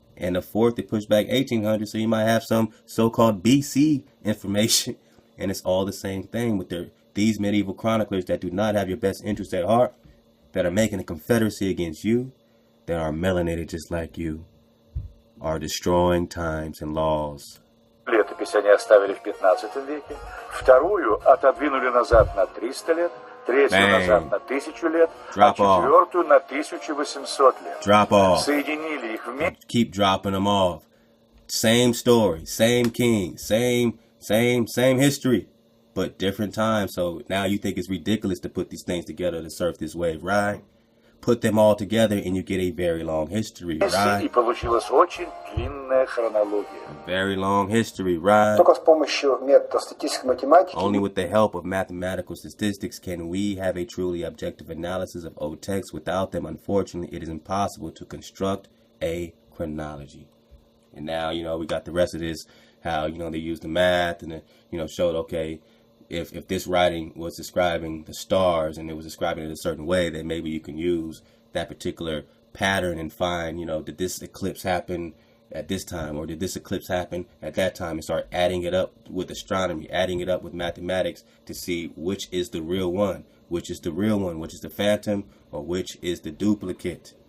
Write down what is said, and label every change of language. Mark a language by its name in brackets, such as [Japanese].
[English] And the fourth, they push back 1800. So you might have some so-called BC information. And it's all the same thing with these medieval chroniclers that do not have your best interest at heart, that are making a confederacy against you, that are melanated just like you, are destroying times and laws. [Russian] Летопись они оставили в 15 веке, вторую отодвинули назад на 300 лет, третью назад на 1000 лет, а четвертую на 1800 лет. [English] Drop off. [Russian] Соединили их вместе. [English] Keep dropping them off. Same story, same king, same history, but different times. So now you think it's ridiculous to put these things together to surf this wave, right? Put them all together and you get a very long history, right? [Russian] И получилась очень длинная хронология. [English] A very long history, right? [Russian] Только с помощью методов статистической математики. [English] Only with the help of mathematical statistics can we have a truly objective analysis of old texts. Without them, unfortunately, it is impossible to construct a chronology. And now, we got the rest of this, how, they used the math and, showed, okay, if this writing was describing the stars and it was describing it a certain way, then maybe you can use that particular pattern and find, did this eclipse happen at this time, or did this eclipse happen at that time, and start adding it up with astronomy, adding it up with mathematics to see which is the real one, which is the real one, which is the phantom, or which is the duplicate.